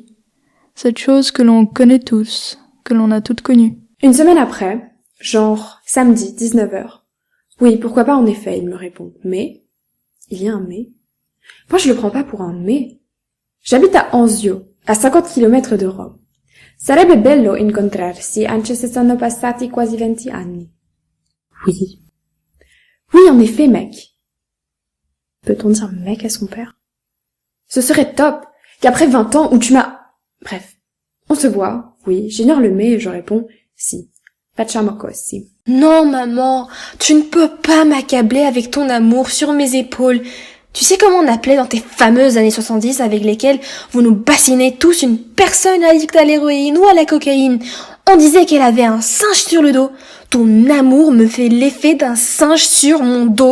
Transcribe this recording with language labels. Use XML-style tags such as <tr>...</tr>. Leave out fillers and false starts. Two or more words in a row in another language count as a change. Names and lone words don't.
<fr>Cette chose que l'on connaît tous, que l'on a toutes connue. Une semaine après, genre samedi, 19h. Oui, pourquoi pas en effet, il me répond. Mais, il y a un mais. Moi je le prends pas pour un mais. J'habite à Anzio, à 50 km de Rome.</fr> <it>Sarebbe bello incontrarsi anche se sono passati quasi 20 anni.</it> <fr>Oui. Oui, en effet, mec. Peut-on dire mec à son père? Ce serait top qu'après 20 ans où tu m'as... Bref. On se voit, oui, j'ignore le mais et je réponds si.</fr> <it>Facciamo così.</it> <fr>Non, maman, tu ne peux pas m'accabler avec ton amour sur mes épaules. Tu sais comment on appelait dans tes fameuses années 70 avec lesquelles vous nous bassinez tous une personne addicte à l'héroïne ou à la cocaïne? On disait qu'elle avait un singe sur le dos. Ton amour me fait l'effet d'un singe sur mon dos.</fr>